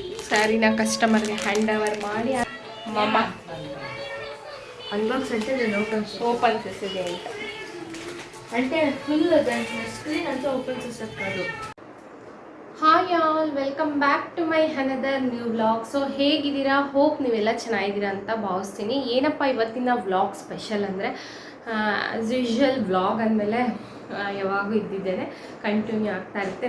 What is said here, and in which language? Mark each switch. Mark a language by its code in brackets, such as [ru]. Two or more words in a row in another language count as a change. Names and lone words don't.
[kn] ಸ್ಯಾರಿನ ಕಸ್ಟಮರ್ಗೆ [en] hand over [kn] ಮಾಡಿ ಮಮ್ಮ [te] ಅನ್ಬಾಕ್ಸ್ అంటే నేను ఓపెన్ చేసేది ಅಂತ అంటే ఫుల్ దాని స్క్రీన్ అంతా ఓపెన్ చేసేది కాదు. [en] Hi all, welcome back to my another new vlog. [kn] ಸೊ ಹೇಗಿದ್ದೀರಾ? ಹೋಪ್ ನೀವೆಲ್ಲ ಚೆನ್ನಾಗಿದ್ದೀರಾ ಅಂತ ಭಾವಿಸ್ತೀನಿ. ಏನಪ್ಪ ಇವತ್ತಿನ ವ್ಲಾಗ್ ಸ್ಪೆಷಲ್ ಅಂದರೆ, [en] as usual vlog [kn] ಅಂದಮೇಲೆ ಯಾವಾಗೂ ಇದ್ದಿದ್ದೇನೆ ಕಂಟಿನ್ಯೂ ಆಗ್ತಾ ಇರುತ್ತೆ.